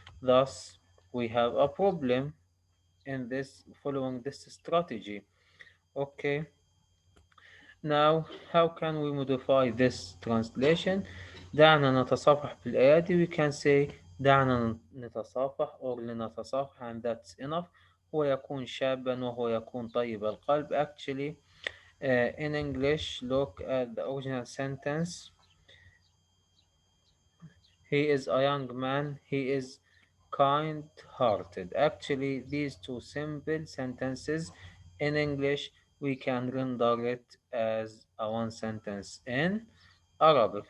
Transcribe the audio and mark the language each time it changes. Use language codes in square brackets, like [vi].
[en] Thus, we have a problem in this following this strategy. Okay. Now, how can we modify this translation? [ar] دعنا نتصافح بالأيادي. [en] We can say [ar] دعنا نتصافح [en] or لنتصافح and that's enough. [ar] هو يكون شابا وهو يكون طيب القلب. [en] Actually, in English, look at the original sentence. He is a young man. He is kind-hearted. Actually, these two simple sentences in English, we can render it as a one sentence in Arabic.